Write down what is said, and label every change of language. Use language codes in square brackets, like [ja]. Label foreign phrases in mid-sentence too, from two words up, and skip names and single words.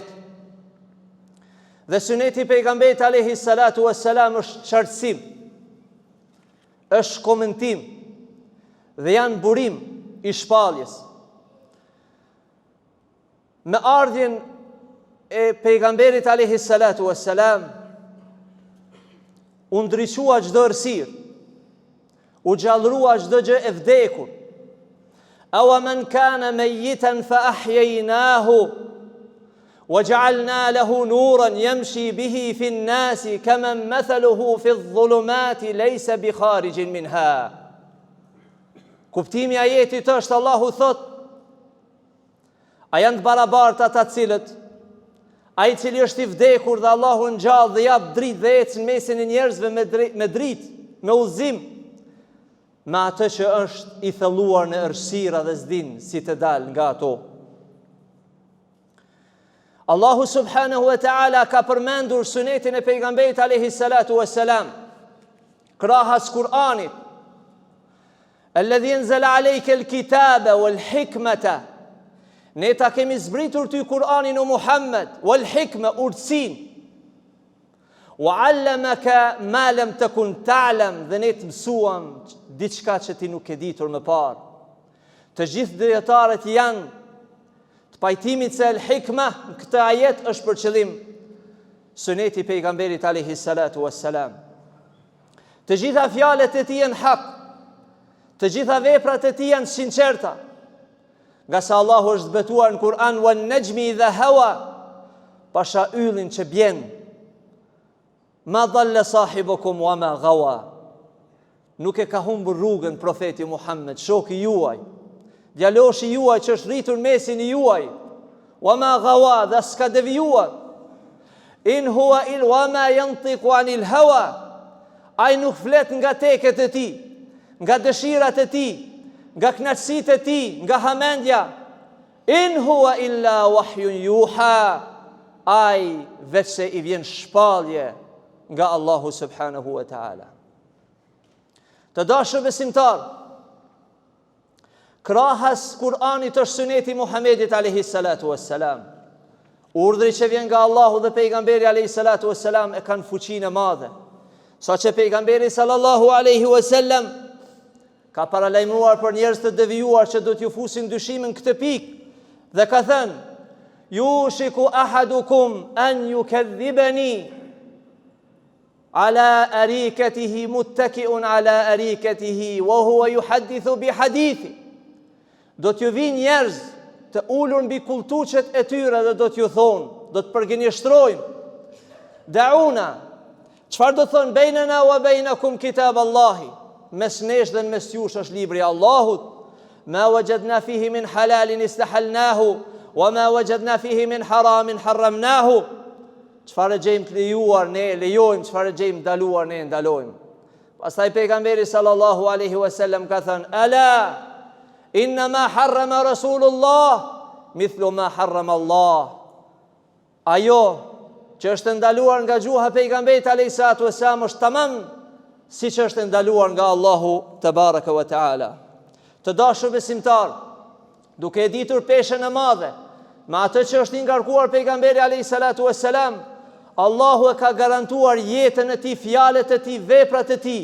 [sq] Dhe Suneti pejgamberit [ar] عليه الصلاة والسلام [sq] është qartësim, është komentim dhe janë burim i shpalljes. Me ardhjen e pejgamberit [ar] عليه الصلاة والسلام [sq] u ndriçua çdo errësirë, u gjallërua çdo gjë e vdekur. [ar] أفمن كان ميتا فأحييناه وجعلنا له نورا يمشي به في الناس كمن مثله في الظلمات ليس بخارج منها. [sq] Kuptimi i ajetit është, Allahu thot, a janë të barabartë ata cilët ai i cili është i vdekur dhe Allahu ngjall dhe jap dritë dhe ecë në mesin e njerëzve me dritë, me udhëzim, me atë që është i thelluar në errësira dhe s'din si të dalë nga ato. Allahu [ar] سبحانه وتعالى [sq] ka përmendur sunetin e pejgamberit [ar] عليه الصلاة والسلام [sq] krahas Kur'anit: [ar] الذي أنزل عليك الكتاب والحكمة. [sq] Ne ta kemi zbritur ty Kur'anin o Muhammed, [ar] والحكمة, urtësin, وعلمك ما لم تكن تعلم, [sq] dhe ne të mësuam diçka që ti nuk e ditur më parë. Të gjithë dietarët janë të pajtimit se [ar] الحكمة [sq] në këtë ajet është për qëllim suneti pejgamberit [ar] عليه الصلاة والسلام. [sq] Të gjitha fjalët e tij janë hak, të gjitha veprat e tij janë sinqerta. Nga sa Allahu është betuar në Kur'an: [ar] والنجم إذا هوى, [sq] pasha yllin që bjen, [ar] ما ضل صاحبكم وما غوى. [sq] Nuk e ka humbur rrugën profeti Muhammed, shoku juaj, djaloshi juaj që është rritur mesin i juaj, [ar] وما غوى, [sq] dhe s'ka devijuar. [ar] إن هو إل وما ينطق عن الهوى, [sq] ai nuk flet nga teket e tij, nga dëshirat e tij, nga knatësitë e tij, nga hamendja. [ar] إن هو إلا وحي يوحى, [sq] ai vetë se i vjen shpallje nga Allahu [ar] سبحانه وتعالى. [sq] Të dashur besimtar, krahas Kur'anit është suneti Muhamedit [ar] عليه الصلاة والسلام. [sq] Urdhri që vjen nga Allahu dhe pejgamberi [ar] عليه الصلاة والسلام [sq] e kanë fuqinë e madhe, saqë pejgamberi [ar] صلى الله عليه وسلم [sq] ka paralajmëruar për njerëz të devijuar që do t'ju fusin dyshimin këtë pikë, dhe ka thënë: [ar] يوشك أحدكم أن يكذبني على أريكته متكئا على أريكته وهو يحدث بحديثي. [sq] Do t'ju vinë njerëz të ulur mbi kultuçet e tyre dhe do t'ju thonë: do të përgënjeshtrojmë. Dauna, çfarë do thonë [ar] بيننا وبينكم كتاب الله, [sq] mes nesh dhe mes jush është libri Allahut. [ar] ما وجدنا فيه من حلال استحللناه وما وجدنا فيه من حرام حرمناه. [sq] Çfarë gjejmë të lejuar ne lejojmë, çfarë gjejmë ndaluar ne ndalojmë. Pastaj pejgamberi [ar] صلى الله عليه وسلم [sq] ka thënë: [ar] ألا إن ما حرم رسول الله مثل ما حرم الله. [sq] Ajo që është ndaluar nga gjuha pejgamberit [ar] عليه الصلاة والسلام [sq] është tamam siç është ndaluar nga Allahu te [ar] تبارك وتعالى. [sq] Të dashur besimtar, duke e ditur peshën e madhe me atë që është i ngarkuar pejgamberi [ar] عليه الصلاة والسلام, [sq] Allahu e ka garantuar jetën e tij, fjalët e tij, veprat e tij.